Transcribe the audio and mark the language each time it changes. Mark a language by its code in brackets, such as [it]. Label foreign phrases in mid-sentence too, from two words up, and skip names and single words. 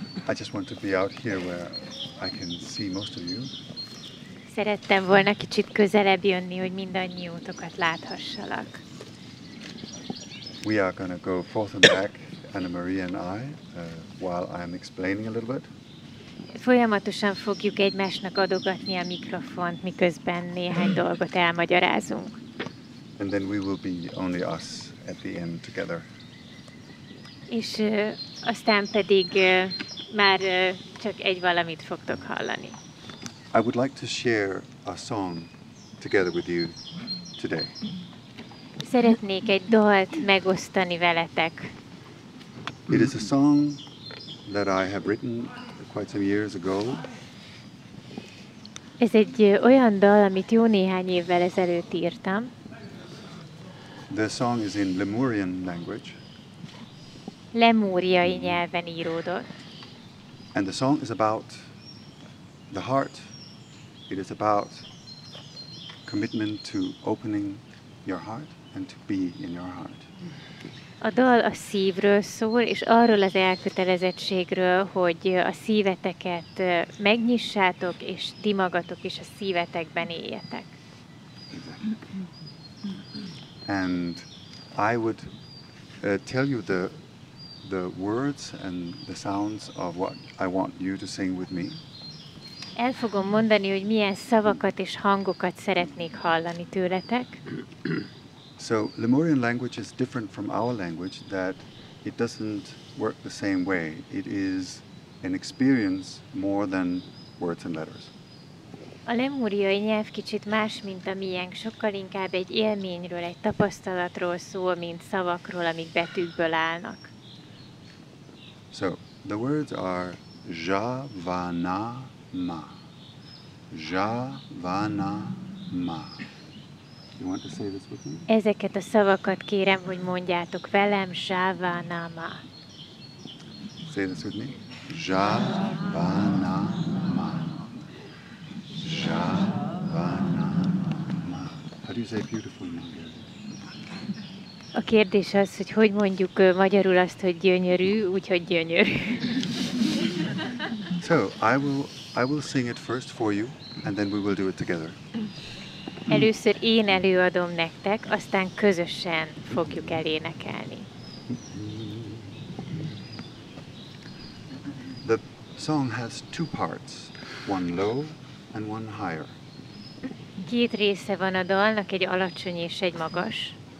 [en] I just want to be out here where I can see most of you. [hu] Szerettem volna kicsit közelebb jönni, hogy mindannyiótokat láthassalak. [en] We are going to go forth and back, Annamária and I, while I'm explaining a little bit. [hu] Folyamatosan fogjuk egymásnak adogatni a mikrofont, miközben néhány dolgot elmagyarázunk. [en] And then we will be only us at the end together. [hu] És aztán pedig már csak egy valamit fogtok hallani. [en] I would like to share a song together with you today. [hu] Szeretnék egy dalt megosztani veletek. [en] It is a song that I have written quite some years ago. [hu] Ez egy olyan dal, amit jó néhány évvel ezelőtt írtam. [en] The song is in Lemurian language. [hu] Lemúriai nyelven íródott. [en] And the song is about the heart. It is about commitment to opening your heart and to be in your heart. [hu] A dal a szívről szól, és arról az elkötelezettségről, hogy a szíveteket megnyissátok, és ti magatok is a szívetekben éljetek. [en] And I would tell you the words and the sounds of what I want you to sing with me. [hu] El fogom mondani, hogy milyen szavakat és hangokat szeretnék hallani tőletek. [en] So Lemurian language is different from our language, that it doesn't work the same way. It is an experience more than words and letters. [hu] A lemúriai nyelv kicsit más, mint a miénk, sokkal inkább egy élményről, egy tapasztalatról szól, mint szavakról, amik betűkből állnak. [en] So the words are Javanama. Javanama. You want to say this with me? [hu] Ezeket a szavakat kérem, hogy mondjátok velem, Javanama. [en] Say this with me. Javanama. Javanama. How do you say beautiful in Hungarian? [hu] A kérdés az, hogy mondjuk magyarul azt, hogy gyönyörű, úgyhogy gyönyörű. [en] So I will sing it first for you, and then we will do it together. [hu] Először én előadom nektek, aztán közösen fogjuk elénekelni. [en] The song has two parts, one low and one higher. [hu] Két része van a dalnak, egy alacsony és egy magas.